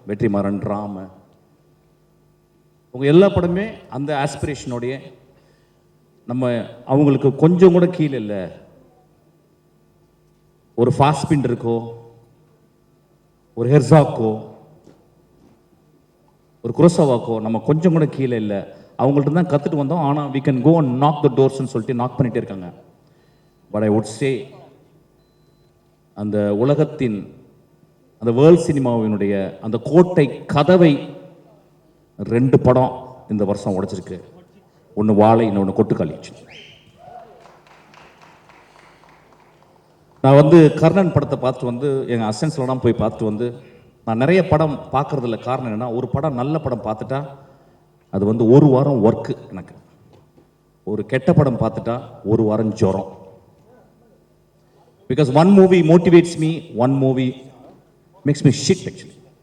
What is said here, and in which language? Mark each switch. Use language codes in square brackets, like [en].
[ta] வெற்றிமாறன், ராம, உங்கள் எல்லா படமே அந்த ஆஸ்பிரேஷனோடைய நம்ம அவங்களுக்கு கொஞ்சம் கூட கீழே இல்லை. ஒரு ஃபாஸ்பின் இருக்கோ, ஒரு ஹெர்சாக்கோ, ஒரு குரோசோவாக்கோ நம்ம கொஞ்சம் கூட கீழே இல்லை. அவங்கள்ட்ட தான் கற்றுட்டு வந்தோம். ஆனால் [en] we can go and knock the doors- [ta] ன்னு சொல்லிட்டு நாக் பண்ணிகிட்டே இருக்காங்க. [en] but I would say [ta] அந்த உலகத்தின் அந்த வேர்ல்ட் சினிமாவினுடைய அந்த கோட்டை கதவை 2 படம் இந்த வருஷம் உடைச்சிருக்கு. ஒன்று வாழை, இன்னொன்று கொட்டுக்காளி. நான் வந்து கர்ணன் படத்தை பார்த்துட்டு வந்து எங்கள் அசன்ஸ்லாம் போய் பார்த்துட்டு வந்து நான் நிறைய படம் பார்க்குறதில்ல. காரணம் என்னென்னா, ஒரு படம் நல்ல படம் பார்த்துட்டா அது வந்து 1 வாரம் ஒர்க்கு எனக்கு. ஒரு கெட்ட படம் பார்த்துட்டா 1 வாரம் ஜுரம். [en] Because one movie motivates me, one movie makes me shit actually.